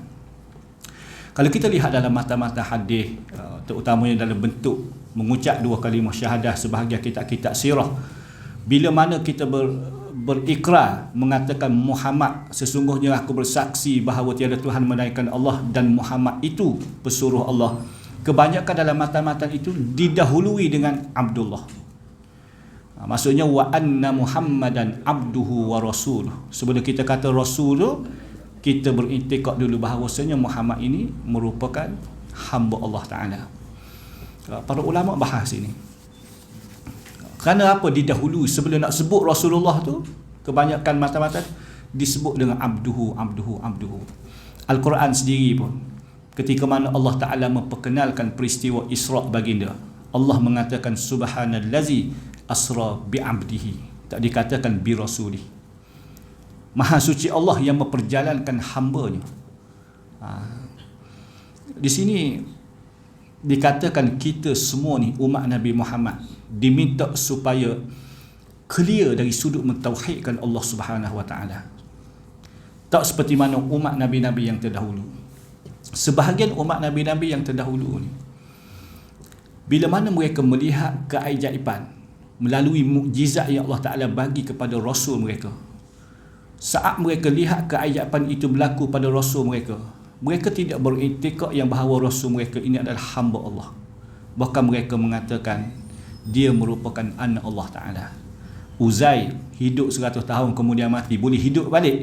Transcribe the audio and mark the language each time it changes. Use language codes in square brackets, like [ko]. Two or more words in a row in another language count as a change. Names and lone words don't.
[ms] Kalau kita lihat dalam mata-mata hadis, terutamanya dalam bentuk mengucap dua kalimah syahadah sebahagian kitab-kitab sirah, bila mana kita berikrar mengatakan Muhammad, sesungguhnya aku bersaksi bahawa tiada Tuhan melainkan Allah dan Muhammad itu pesuruh Allah, kebanyakan dalam matan-matan itu didahului dengan Abdullah. [ar] Maksudnya وأن محمدا عبده ورسوله. [ms] Sebelum kita kata rasul, kita beriktikad dulu bahawasanya Muhammad ini merupakan hamba Allah Ta'ala. Para ulama bahas ini. Kerana apa didahului? Sebelum nak sebut Rasulullah tu, kebanyakan mata-mata disebut dengan abduhu. Al-Quran sendiri pun, ketika mana Allah Ta'ala memperkenalkan peristiwa Isra' baginda, Allah mengatakan [ar] سبحان الذي أسرى بعبده, [ms] tak dikatakan [ar] برسوله. [ms] Maha suci Allah yang memperjalankan hamba-Nya. Di sini dikatakan kita semua ni umat Nabi Muhammad diminta supaya clear dari sudut mentauhidkan Allah [ar] سبحانه وتعالى. [ms] Tak seperti mana umat Nabi-Nabi yang terdahulu. Sebahagian umat Nabi-Nabi yang terdahulu ni, bila mana mereka melihat keajaiban melalui mukjizat yang Allah Ta'ala bagi kepada Rasul mereka, saat mereka lihat keajaiban itu berlaku pada Rasul mereka, mereka tidak beriktikad yang bahawa Rasul mereka ini adalah hamba Allah. Bahkan mereka mengatakan dia merupakan anak Allah Ta'ala. Uzair hidup 100 tahun kemudian mati, boleh hidup balik.